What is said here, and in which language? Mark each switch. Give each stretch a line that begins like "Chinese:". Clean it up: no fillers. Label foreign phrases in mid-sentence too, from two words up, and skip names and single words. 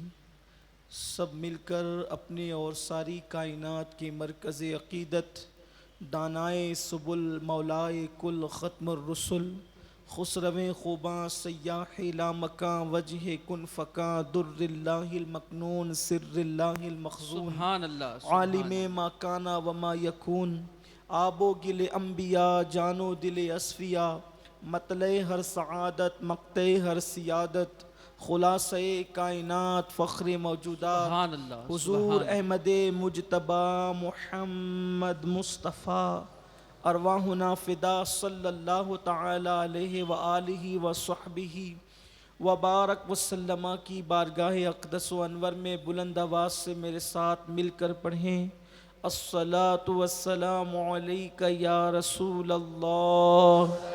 Urdu: سب مل کر اپنے اور ساری کائنات کے مرکز عقیدت، دانائے سبل، مولائے کل، ختم الرسل، خسرو خوباں، سیاح لامکاں، وجہ کن فکاں،
Arabic: در اللہ المکنون، سر اللہ المخزون، سبحان اللہ
Urdu: عالم سبحان
Arabic: ما کانا وما یکون،
Urdu: آب و گل انبیاء، جان و دل اصفیاء، مطلع ہر سعادت، مقطع ہر سیادت، خلاصہ کائنات، فخر موجودات،
Arabic: سبحان اللہ
Urdu: حضور سبحان احمد مجتبی محمد مصطفیٰ،
Arabic: ارواحنا فدا صلی اللہ تعالی علیہ وآلہ وصحبہ وبارک وسلم
Urdu: کی بارگاہ اقدس و انور میں بلند آواز سے میرے ساتھ مل کر پڑھیں:
Arabic: الصلاۃ والسلام علیک یا رسول اللہ،